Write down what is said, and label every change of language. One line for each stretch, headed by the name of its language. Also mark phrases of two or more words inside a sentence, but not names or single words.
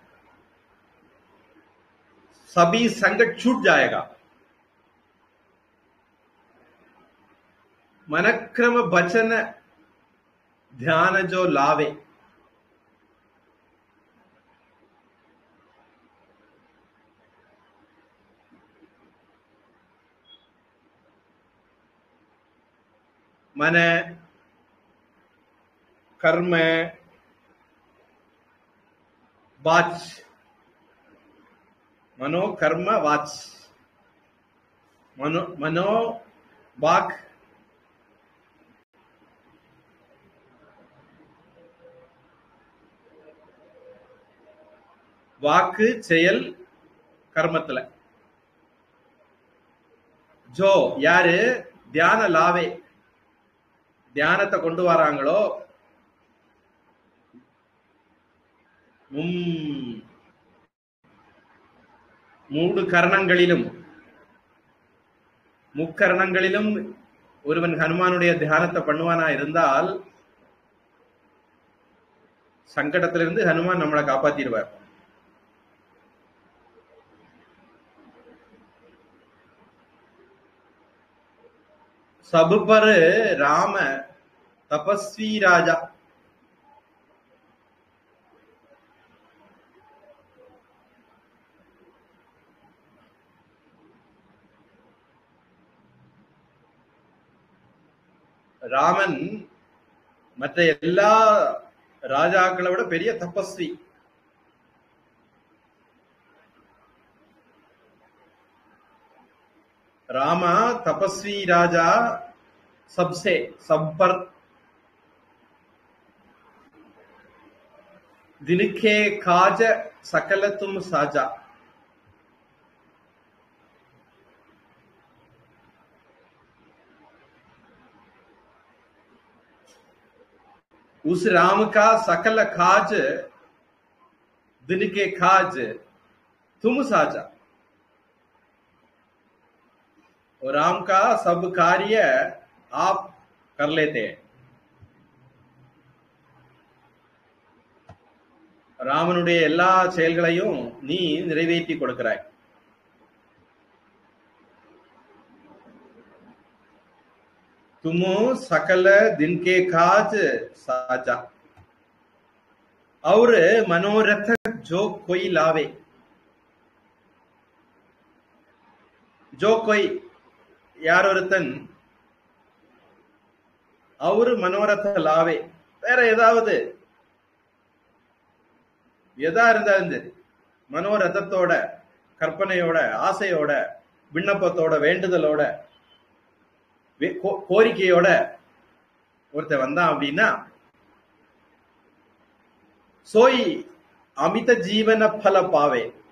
Hindi: सभी संकट छूट जाएगा. मनक्रम बचन ध्यान जो लावे, मन कर्म वाच, मनो कर्म वाच, मनो वाक
Tamil: வாக்கு செயல் கர்மத்துல ஜோ யாரு
Hindi: ध्यान लावे,
Tamil: தியானத்தை கொண்டு வராங்களோ, மூடு கரணங்களிலும் முக்கரணங்களிலும் ஒருவன் ஹனுமானுடைய தியானத்தை பண்ணுவானா இருந்தால் சங்கடத்திலிருந்து ஹனுமான் நம்மளை காப்பாத்திடுவார்.
Hindi: सब पर राम तपस्वी राजा,
Tamil: ராமன் மற்ற எல்லா ராஜாக்களை விட பெரிய தபஸ்வி.
Hindi: रामा तपस्वी राजा सबसे सब पर दिनके काज सकल तुम साजा। उस राम का सकल काज दिन के काज तुम साजा। और राम का सब कार्य आप कर लेते हैं।
Tamil: ராமனுடைய எல்லா செயல்களையும் நீ நிறைவேற்றி கொடுக்கிறாய்.
Hindi: तुम सकल दिन के काज साजा और मनोरथ जो कोई लावे। जो कोई यार ஒருத்தன் और मनोरथ लावे
Tamil: வேற ஏதாவது எதா இருந்தாலும் சரி மனோரதத்தோட கற்பனையோட ஆசையோட விண்ணப்பத்தோட வேண்டுதலோட கோரிக்கையோட ஒருத்தன் வந்தான் அப்படின்னா
Hindi: सोइ अमित जीवन फल पावे.